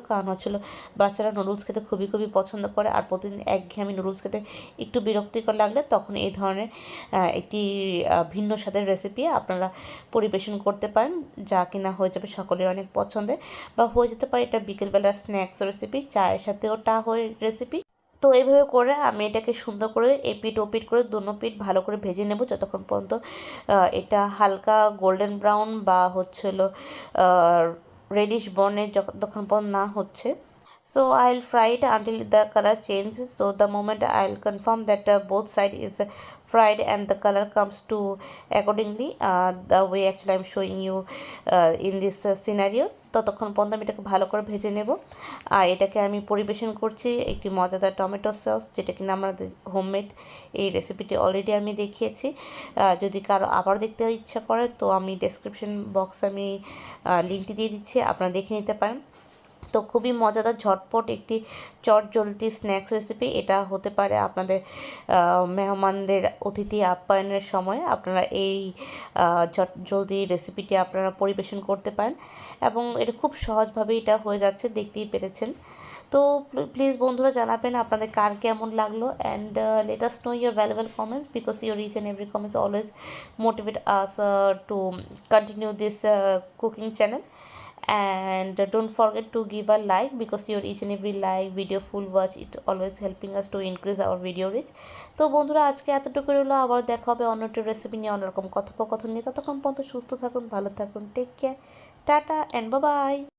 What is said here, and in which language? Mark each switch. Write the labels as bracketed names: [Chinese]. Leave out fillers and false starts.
[Bangla] কারণ হচ্ছিল বাচ্চারা নুডলস খেতে খুবই খুবই পছন্দ করে, আর প্রতিদিন একঘেয়েমি নুডলস খেতে একটু বিরক্তিকর লাগলে তখন এই ধরনের একটি ভিন্ন স্বাদের রেসিপি আপনারা পরিবেশন করতে পারেন, যা কিনা হয়ে যাবে সকলের অনেক পছন্দের, বা হয়ে যেতে পারে এটা বিকেলবেলার স্ন্যাক্স রেসিপি, চায়ের সাথেও হয়ে রেসিপি। তো এইভাবে করে আমি এটাকে সুন্দর করে এপিট ওপিট করে দুনো পিঠ ভালো করে ভেজে নেব যতক্ষণ পর্যন্ত এটা হালকা গোল্ডেন ব্রাউন বা হচ্ছিলো রেডিশ বর্ণের যতক্ষণ পর্যন্ত না হচ্ছে। [English] So I'll fry it until the color changes. So the moment I'll confirm that both side is fried and the color comes to accordingly the way actually I'm showing you in this scenario, ততক্ষণ পর্যন্ত আমি এটাকে ভালো করে ভেজে নেব। [Bangla] আর এটাকে আমি পরিবেশন করছি একটি মজাদার টমেটো সস, যেটা কিনা আমাদের হোমমেড। এই রেসিপিটি অলরেডি আমি দেখিয়েছি, যদি কারো আবার দেখতে ইচ্ছা করে তো আমি ডেসক্রিপশন বক্সে আমি লিঙ্কটি দিয়ে দিচ্ছি, আপনারা দেখে নিতে পারেন। তো খুবই মজাদার ঝটপট একটি চটজলদি স্ন্যাক্স রেসিপি। এটা হতে পারে আপনাদের মেহমানদের অতিথি আপ্যায়নের সময় আপনারা এই চটজলদি রেসিপিটি আপনারা পরিবেশন করতে পারেন, এবং এটা খুব সহজভাবে এটা হয়ে যাচ্ছে, দেখতেই পেরেছেন। [English] তো প্লিজ বন্ধুরা জানাবেন আপনাদের কার কেমন লাগলো, and let us know your valuable comments, because your each and every comments always motivate us to continue this cooking channel. And don't forget to give a like, because your each and every like, video, full watch, it always helping us to increase our video reach. [Bangla] তো বন্ধুরা আজকে এতটুকু রইলো, আবার দেখা হবে অন্য একটা রেসিপি নিয়ে, অন্যরকম কথোপকথন নিয়ে। ততক্ষণ পর্যন্ত সুস্থ থাকুন, ভালো থাকুন, take care, tata and bye bye.